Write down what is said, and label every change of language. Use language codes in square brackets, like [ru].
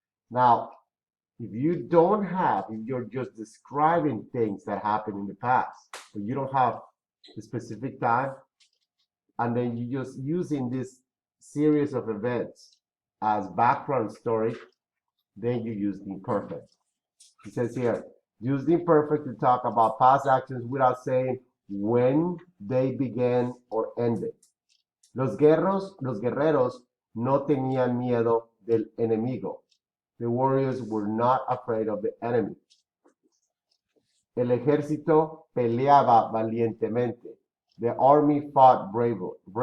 [en] Now, if you're just describing things that happened in the past, but you don't have the specific time, and then you're just using this series of events as background story, then you use the imperfect. He says here, use the imperfect to talk about past actions without saying when they began or ended. [es] Los guerreros no tenían miedo del enemigo. [en] The warriors were not afraid of the enemy. [es] El ejército peleaba valientemente. [en] The army fought bravely.